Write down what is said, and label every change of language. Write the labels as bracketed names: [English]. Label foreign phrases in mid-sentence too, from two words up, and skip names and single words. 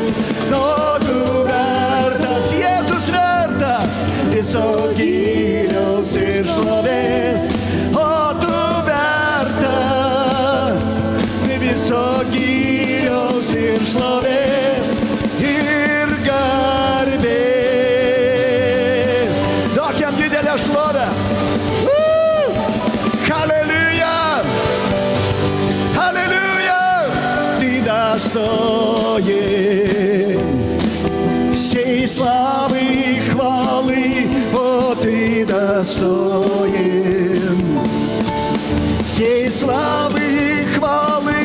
[Lithuanian] O tu vertas, Jėzus vertas viso gyriaus ir šlovės. O tu vertas viso gyriaus ir šlovės ir garbės. Duok jam didelę šlovę. Halleluja! Halleluja! [Russian] Ты достоин всей славы и хвалы. О, ты достоин всей славы и хвалы.